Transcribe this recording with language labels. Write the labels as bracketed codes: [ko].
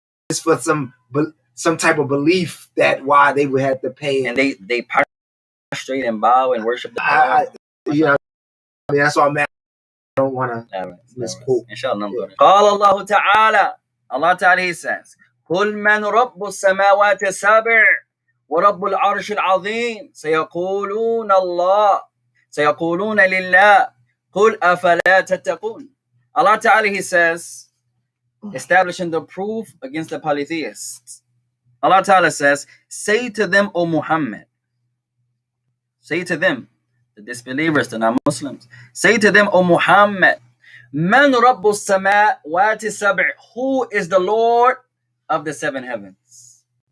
[en] just for some type of belief that why they would have to pay. And they prostrate and bow and worship the Lord. Yeah, I mean that's all I'm. I don't want to misquote. Inshallah. [ar] قال الله تعالى, Allah Ta'ala, [en] He says, [ar] قل من رب السماوات السبع ورب العرش العظيم سيقولون الله سيقولون لله قل أفلا تتقون. [en] Allah Ta'ala, He says, establishing the proof against the polytheists. Allah Ta'ala says, say to them, O Muhammad, say to them, the disbelievers, the non-Muslims, say to them, O Muhammad, [ar] Man Rabbu Samawati Sab'i, [en] who is the Lord of the seven heavens?